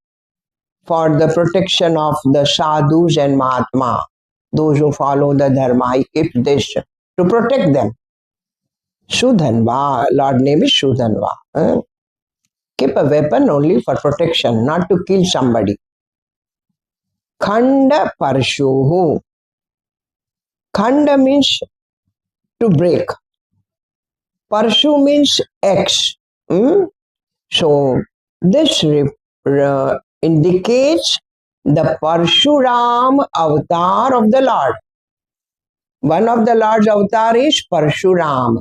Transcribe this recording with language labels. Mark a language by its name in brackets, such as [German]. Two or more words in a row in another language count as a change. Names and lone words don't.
[English] For the protection of the sadhus and Mahatma, those who follow the Dharma. He keeps this to protect them. Sudhanva, Lord name is Sudhanva. Keep a weapon only for protection, not to kill somebody. [Sanskrit] खण्ड पर्शुहु. [English] Khanda means to break. Parshu means X. So this indicates the Parshuram avatar of the Lord. One of the Lord's avatar is Parshuram.